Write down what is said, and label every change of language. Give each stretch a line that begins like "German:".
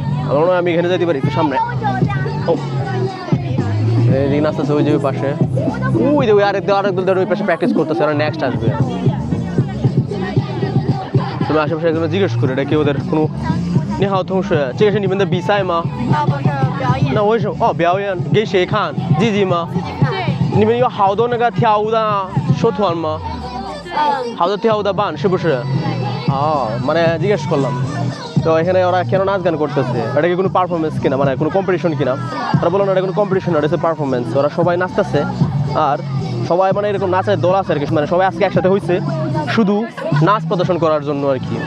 Bangla: আমার মনে হয় আমি এখানে যেতে পারি একটু সামনে। ও এদিকে নাচতেছে ওই যে ওই পাশে, ওই যে ওই আরেক দল ওই পাশে প্র্যাকটিস করতেছে, ওরা নেক্সট আসবে। তুমি আশেপাশে একজন জিজ্ঞেস করে এটা কি ওদের কোনো নিহাও
Chinese: 同学这个是你们的比赛吗？那为什么表演给谁看？自己吗？你们有好多那个跳舞的社团吗？好多跳舞的班是不是？
Bangla: মানে জিজ্ঞেস করলাম তো এখানে ওরা কেন নাচ গান করতেছে, এটা কি কোনো পারফরমেন্স কিনা, মানে কোনো কম্পিটিশন কিনা। ওরা বললো না এটা কোনো কম্পিটিশন, এটা হচ্ছে পারফরমেন্স। ওরা সবাই নাচতেছে আর সবাই মানে এরকম নাচের দল আছে আর কি, মানে সবাই আজকে একসাথে হয়েছে শুধু নাচ প্রদর্শন করার জন্য আর কি।